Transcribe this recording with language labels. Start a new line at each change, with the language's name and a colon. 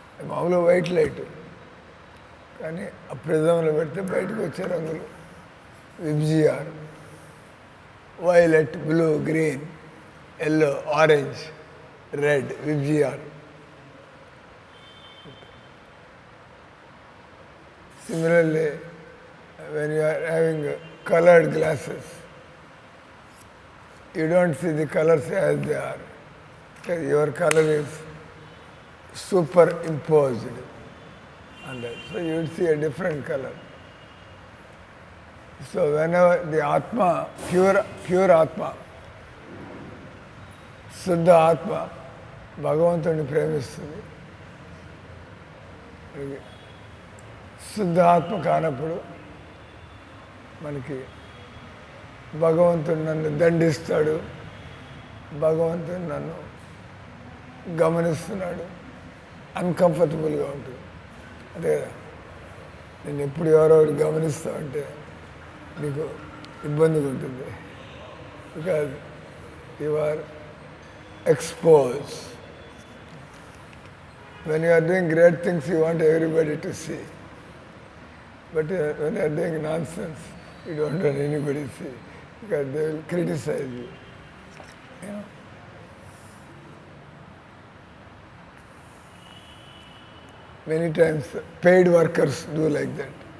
Telugu: మామూలుగా white light, కానీ ఆ ప్రిజంలో పెడితే బయటకు వచ్చే రంగులు VIBGYOR, violet, blue, green, yellow, orange, red, VIBGYOR.
English: Similarly, when you are having colored glasses, you don't see the colors as they are, because your color is superimposed on that. So you would see a different color. So whenever the Atma, pure Atma, Suddha Atma,
Telugu: భగవంతుడిని ప్రేమిస్తుంది. శుద్ధ ఆత్మ కానప్పుడు మనకి భగవంతుడు నన్ను దండిస్తాడు, భగవంతుడు నన్ను గమనిస్తున్నాడు, అన్కంఫర్టబుల్గా ఉంటుంది. అదే కదా, నేను ఎప్పుడు ఎవరో ఒకటి గమనిస్తా ఉంటే నీకు ఇబ్బందిగా ఉంటుంది.
English: Because you are expose. When you are doing great things you want everybody to see. But when you are doing nonsense, you don't want anybody to see, because they will criticize you. You know? Many times paid workers do like that.